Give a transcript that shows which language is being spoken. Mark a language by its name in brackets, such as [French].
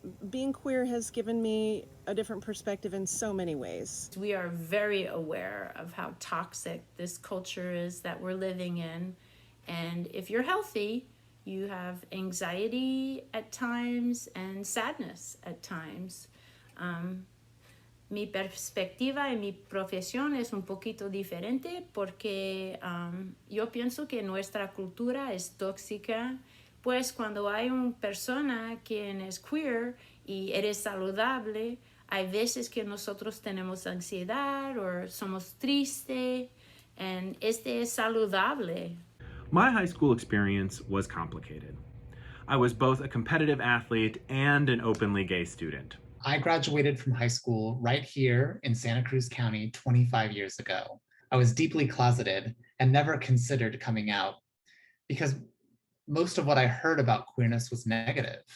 [English] Being queer has given me a different perspective in so many ways. We are very aware of how toxic this culture is that we're living in. And if you're healthy, you have anxiety at times and sadness at times. [Spanish] Mi perspectiva en mi profesión es un poquito diferente porque yo pienso que nuestra cultura es tóxica, pues cuando hay una persona quien es queer y eres saludable, Hay veces que nosotros tenemos ansiedad [English] or [Spanish] somos triste, [English] and [Spanish] este es saludable. [English] My high school experience was complicated. I was both a competitive athlete and an openly gay student. I graduated from high school right here in Santa Cruz County 25 years ago. I was deeply closeted and never considered coming out because most of what I heard about queerness was negative.